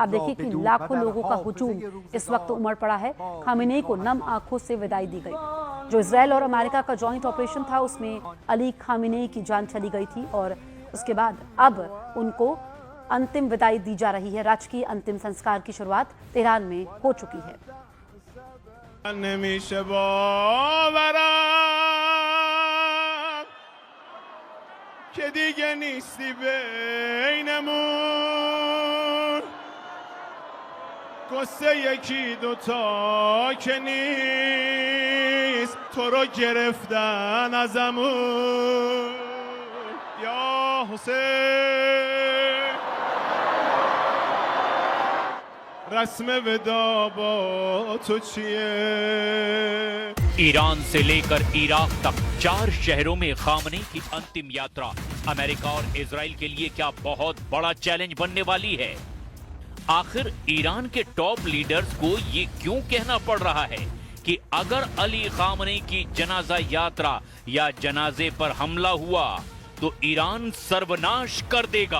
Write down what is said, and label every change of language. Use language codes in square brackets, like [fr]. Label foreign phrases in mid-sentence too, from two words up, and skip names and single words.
[hi] आप देखिए कि लाखों लोगों का हुजूम इस वक्त उमड़ पड़ा है। खामेनी को नम आंखों से विदाई दी गई। जो इजराइल और अमेरिका का [en] joint operation [hi] था, उसमें अली खामेनी की जान चली गई थी और उसके बाद अब उनको अंतिम विदाई दी जा रही है। राजकीय अंतिम संस्कार की शुरुआत तेहरान में हो चुकी है। [fa] که دیگه نیستی بینمون قصه یکی دوتا که نیست تو رو گرفتن ازمون یا حسین رسم ودا با تو چیه [hi] ईरान से लेकर इराक तक 4 शहरों में खामेनी की अंतिम यात्रा अमेरिका और इजराइल के लिए क्या बहुत बड़ा चैलेंज बनने वाली है। आखिर ईरान के [en] top leaders [hi] को ये क्यों कहना पड़ रहा है कि अगर अली खामेनी की जनाजा यात्रा या जनाजे पर हमला हुआ तो ईरान सर्वनाश कर देगा।